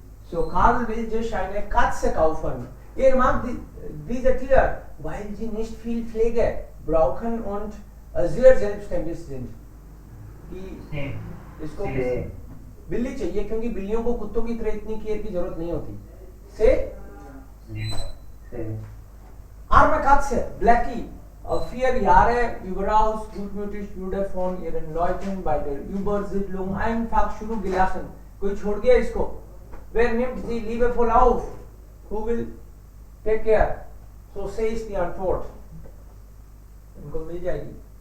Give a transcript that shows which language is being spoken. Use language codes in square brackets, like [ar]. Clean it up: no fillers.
[de] So Karl will sich eine Katze kaufen. Er mag diese Tiere, weil sie nicht viel Pflege brauchen und sehr selbstständig sind. [hi] इसको बिल्ली चाहिए क्योंकि बिल्लियों को कुत्तों की तरह इतनी केयर की जरूरत नहीं होती. [de] Arme Katze, Blackie, 4 Jahre, überaus gutmütig, würdevoll ihren Leuten bei der Übersiedlung einfach zurückgelassen. [hi] कोई छोड़ गया इसको. [de] Wer nimmt sie liebevoll auf? [en] Who will take care? So says [de] die Antwort. [hi] इनको मिल जाएगी.